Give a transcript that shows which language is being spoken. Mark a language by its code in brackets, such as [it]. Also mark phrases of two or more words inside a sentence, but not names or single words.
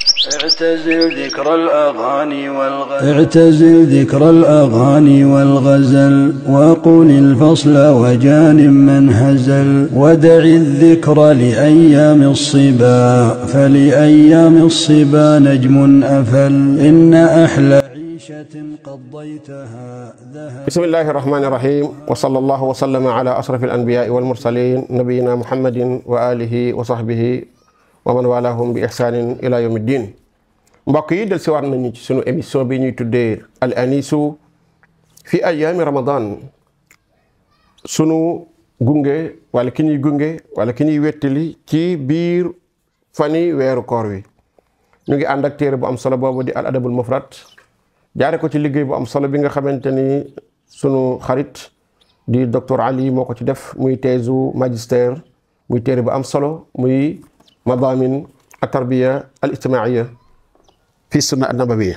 [ar] اعتزل ذكر الأغاني والغزل وقل الفصل وجانب من هزل ودع الذكر لأيام الصبا فلأيام الصبا نجم أفل إن أحلى عيشة قضيتها ذهب. بسم الله الرحمن الرحيم وصلى الله وسلم على أشرف الأنبياء والمرسلين نبينا محمد وآله وصحبه ومن والاهم بإحسان إلى يوم الدين. [wo] mbokk yi del si waat nañu ci sunu émission bi ñuy tuddee al anisu fi ayaami ramadan, sunu gunge wala ki ñuy gunge wala ki ñuy wettali ci biir fani weeru koor wi. ñu ngi ànd ak téere bu am solo boobu di al adabul mufrad, jaare ko ci liggéey bu am solo bi nga xamante ni sunu xarit di docteur Ali moo ko ci def, muy teesu magistère, muy téere bu am solo, muy madamin at tarbiya al ijtimaiya fi sunna an-nabawiyya.